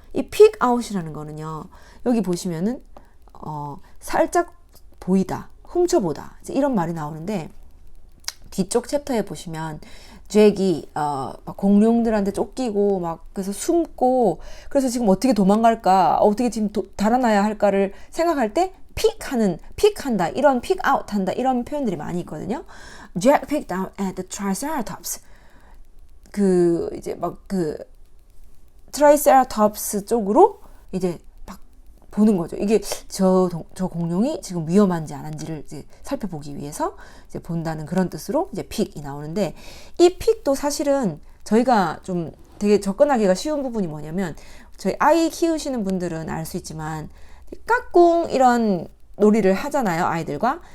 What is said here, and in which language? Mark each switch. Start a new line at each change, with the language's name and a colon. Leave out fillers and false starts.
Korean: 이 peek out이라는 거는요. 여기 보시면은 살짝 보이다, 훔쳐보다 이런 말이 나오는데 뒤쪽 챕터에 보시면 잭이 막 공룡들한테 쫓기고 막 그래서 숨고 그래서 지금 어떻게 도망갈까 어떻게 지금 달아나야 할까를 생각할 때 픽한다 이런 픽아웃한다 이런 표현들이 많이 있거든요.
English: Jack picked out at the Triceratops.
Korean: 그 이제 막 그 트라이세라톱스 쪽으로 이제 보는 거죠. 이게 저 공룡이 지금 위험한지 안 한지를 이제 살펴보기 위해서 이제 본다는 그런 뜻으로 이제 픽이 나오는데 이 픽도 사실은 저희가 좀 되게 접근하기가 쉬운 부분이 뭐냐면 저희 아이 키우시는 분들은 알 수 있지만 까꿍 이런 놀이를 하잖아요, 아이들과.